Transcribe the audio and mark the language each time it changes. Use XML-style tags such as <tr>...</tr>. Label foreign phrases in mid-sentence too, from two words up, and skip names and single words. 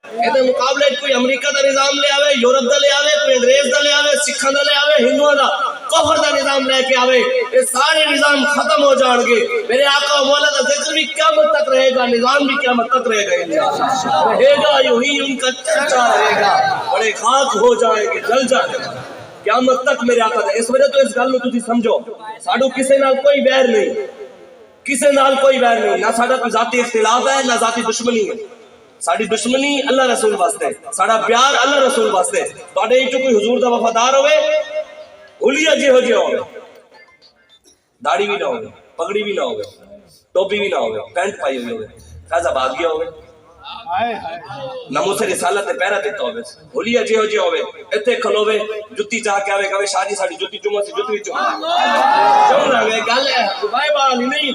<pa>ਇਹਦੇ ਮੁਕਾਬਲੇ ਕੋਈ ਅਮਰੀਕਾ ਦਾ ਨਿਜ਼ਾਮ ਲੈ ਆਵੇ, ਯੂਰਪ ਦਾ ਲੈ ਆਵੇ, ਕੋਈ ਅੰਗਰੇਜ਼ ਦਾ ਲੈ ਆਵੇ, ਸਿੱਖਾਂ ਦਾ ਲੈ ਆਵੇ, ਹਿੰਦੂਆਂ ਦਾ کفر دا نظام لے کے آوے، یہ سارے نظام ختم ہو جان گے.</pa> <ur>میرے آقا و مولا دا ذکر بھی قیامت تک رہے گا، نظام بھی قیامت تک رہے گا انشاءاللہ. رہے گا یوں ہی ان کا چرچا رہے گا، بڑے خاک ہو جائیں گے، جل جائیں گے قیامت تک.</ur> <pa>میرے آقا دا اس وجہ تو اس گل نو تسی سمجھو، ساڈو کسے نال کوئی ویر نہیں، کسے نال کوئی ویر نہیں، نہ ساڈا کوئی ذاتی اختلاف ہے نہ ذاتی دشمنی ہے. ساڈی دشمنی اللہ رسول واسطے، ساڈا پیار اللہ رسول واسطے. تواڈے وچوں کوئی حضور دا وفادار ہوئے، حلیہ جہو جہے ہوئے، داڑھی بھی نہ ہوئے، پگڑی بھی نہ ہوئے، ٹوپی بھی نہ ہوئے، پینٹ پائی ہوئی ہوئے، فیض آباد گیا ہوئے، ناموس رسالت تے پیرا دیتا ہوئے، حلیہ جہو جہے ہوئے، اتنے کھلوے جتی چاہ کے آوے کہوے شاہ جی ساڑی جتی چمہ سے جتی چمہ چمہ رہے گل ہے بھائی بالی نہیں.</pa>